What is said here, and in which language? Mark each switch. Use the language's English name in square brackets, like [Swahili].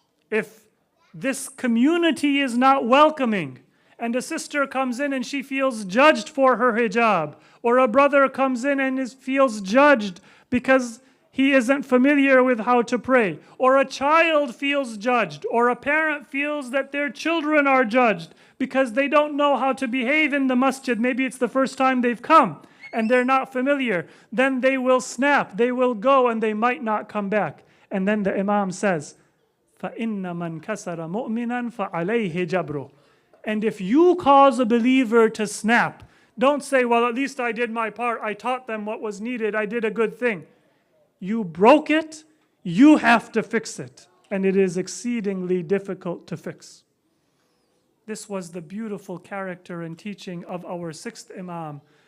[English] If this community is not welcoming, and a sister comes in and she feels judged for her hijab, or a brother comes in and feels judged because he isn't familiar with how to pray, or a child feels judged, or a parent feels that their children are judged because they don't know how to behave in the masjid, maybe it's the first time they've come and they're not familiar, then they will snap, they will go, and they might not come back. And then the Imam says, [Arabic] فَإِنَّ مَنْ كَسَرَ مُؤْمِنًا فَعَلَيْهِ جَبْرُ. [English] And if you cause a believer to snap, don't say, well, at least I did my part, I taught them what was needed, I did a good thing. You broke it, you have to fix it. And it is exceedingly difficult to fix. This was the beautiful character and teaching of our sixth Imam.